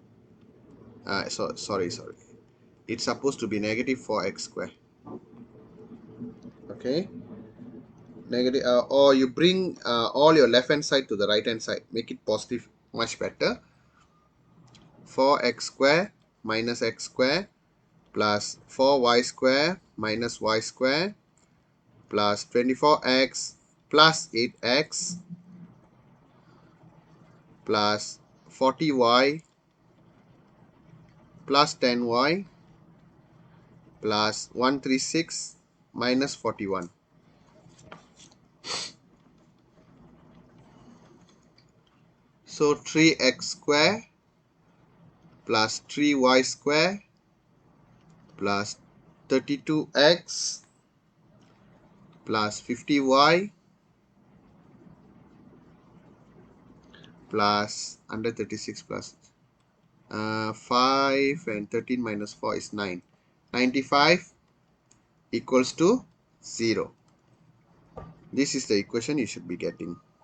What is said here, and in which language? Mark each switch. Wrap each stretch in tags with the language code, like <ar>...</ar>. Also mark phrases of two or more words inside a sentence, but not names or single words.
<en>Sorry, it's supposed to be negative 4x square. Okay, negative, or you bring all your left hand side to the right hand side, make it positive, much better. 4x square minus x square plus 4y square minus y square plus 24x plus 8x plus 40y plus 10y plus 136 minus 41. So 3x square plus 3y square plus 32x plus 50y plus 136 plus 5 and 13 minus 4 is 9. 95 equals to 0. This is the equation you should be getting.</en>